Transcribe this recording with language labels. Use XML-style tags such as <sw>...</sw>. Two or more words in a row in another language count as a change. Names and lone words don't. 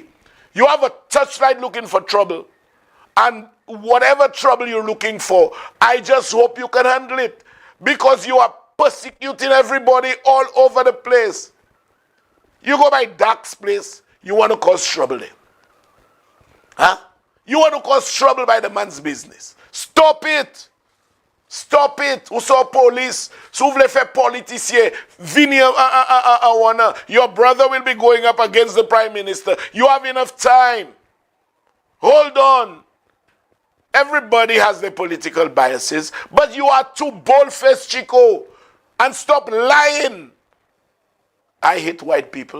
<en>You have a touchlight looking for trouble. And whatever trouble you're looking for, I just hope you can handle it. Because you are persecuting everybody all over the place. You go by Dark's place, you want to cause trouble there. Huh? You want to cause trouble by the man's business. Stop it. Stop it.</en> <ht>Ou so police, sou vle fè politicien, vini wana.</ht> <en>Your brother will be going up against the prime minister. You have enough time. Hold on. Everybody has their political biases, but you are too bold-faced, Chico. And stop lying. I hate white people.</en>